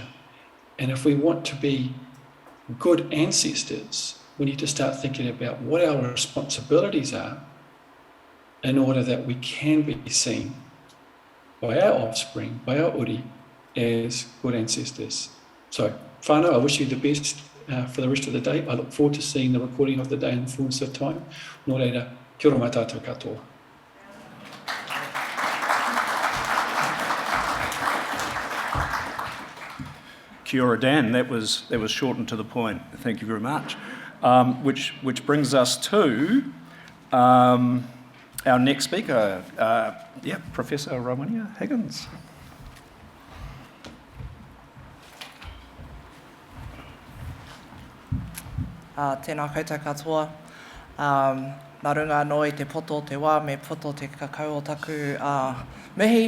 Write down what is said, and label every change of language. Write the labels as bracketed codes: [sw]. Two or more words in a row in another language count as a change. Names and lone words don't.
[en] And if we want to be good ancestors, we need to start thinking about what our responsibilities are in order that we can be seen by our offspring, by our uri, as good ancestors. So, whānau, I wish you the best for the rest of the day. I look forward to seeing the recording of the day in the fullness of time. [mi] Nō reira, kia ora mai tātou katoa. Kia ora, Dan. [en] That was short and to the point. Thank you very much. Which brings us to our next speaker, Professor Rawinia Higgins. [mi] Tēnā koutou katoa. Nā runga no i te poto te wā me poto te kakau o taku mihi.